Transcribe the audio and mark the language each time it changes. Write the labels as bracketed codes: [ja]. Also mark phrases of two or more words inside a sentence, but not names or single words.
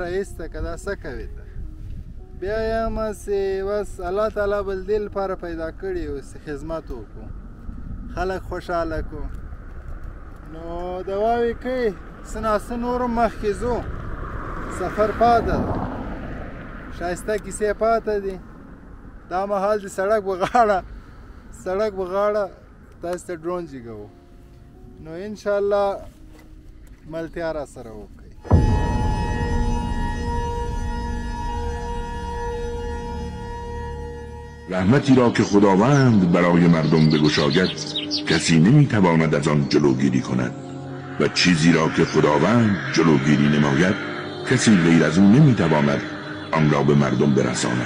[ps] کاره ایسته که دا څه کوې ته بیا یم هسې بس الله تعالی بل دې لپاره پیدا کړي یو چې خدمت وکړو خلک خوشحاله کړو نو دواوې کوي څه ناڅه نور هم مخکې ځو سفر پاته ده ښایسته کیسې پاته دي دا مهال د سړک په غاړه تاسو ته ډرون جګوو نو انشاءالله ملتیا را سره وکړئ [fa] رحمتی را که خداوند برای مردم بگشاید کسی نمیتواند از آن جلوگیری کند و چیزی را که خداوند جلوگیری نماید کسی غیر از او نمیتواند آن را به مردم برساند.